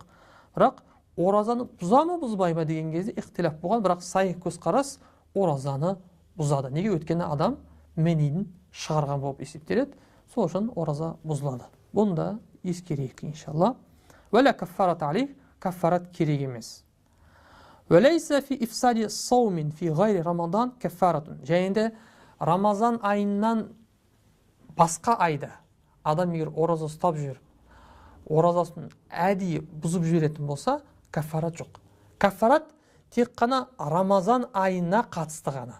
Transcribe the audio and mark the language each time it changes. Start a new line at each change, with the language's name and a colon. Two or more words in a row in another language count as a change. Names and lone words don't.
Kazakh: Бірақ оразаны бұза ма, бұзбай ма деген кезде ихтилаф болған, бірақ сайық көзқарас оразаны бұзады. Неге? Өйткені адам мәнидін шығарған болып есептеледі. Сол үшін ораза бұзылады. Бұны да ескерейік, иншалла.
Arabic: ولا كفارة عليه,
Kazakh: каффарат керек емес.
Arabic: وليس في إفساد صوم في غير رمضان كفارة.
Kazakh: Және де Рамазан айынан басқа айда адам егер ораза ұстап жүр, оразасын әдейі бұзып жіберетін болса, каффарат жоқ. Каффарат тек қана Рамазан айына қатысты ғана.